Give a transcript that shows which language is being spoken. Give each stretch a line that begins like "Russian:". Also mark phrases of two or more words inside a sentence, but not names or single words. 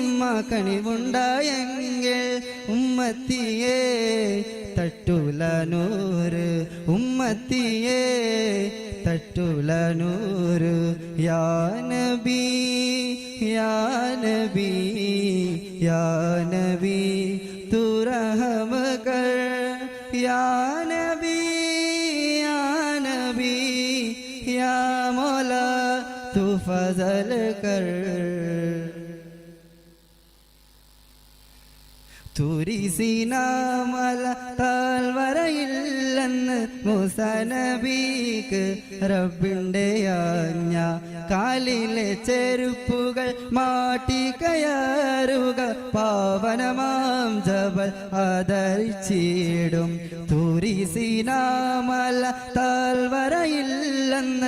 Malayalam: കണിവുണ്ടായെങ്കിൽ ഉമ്മത്തിയെ തട്ടുല നൂറ് ഉമ്മത്തിയെ തട്ടുല നൂറ്
Arabic: يا نبي يا نبي يا نبي
Malayalam: യാ നബി
Urdu: تو رحم کر یا نبی یا نبی یا مولا تو فضل کر
Malayalam: തുരിസിനാമല താൽവരയില്ലെന്ന് മൂസ നബിക്ക് റബ്ബിൻ്റെ ആജ്ഞ കാലിലെ ചെരുപ്പുകൾ മാറ്റി കയറുക പാവനമാം ജബൽ ആദരിച്ചിടും തുരിസിനാമല താൽവരയില്ലെന്ന്